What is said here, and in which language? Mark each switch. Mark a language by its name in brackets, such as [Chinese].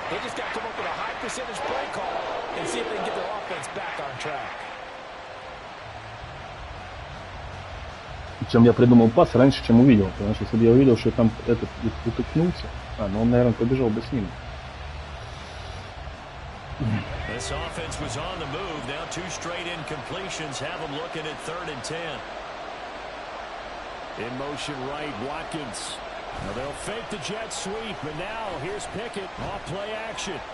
[English] They just got to come up with a high percentage play call and see if they can get their offense back on track. [Russian] Причем я придумал пас раньше, чем увидел. Потому что если бы я увидел, что там этот утыкнулся, ну он, наверное, побежал бы с ним. [English] This offense was on the move. Now 2 straight incompletions have them looking at 3rd and 10. In motion right, Watkins. Now they'll fake the jet sweep, and now here's Pickett off play action.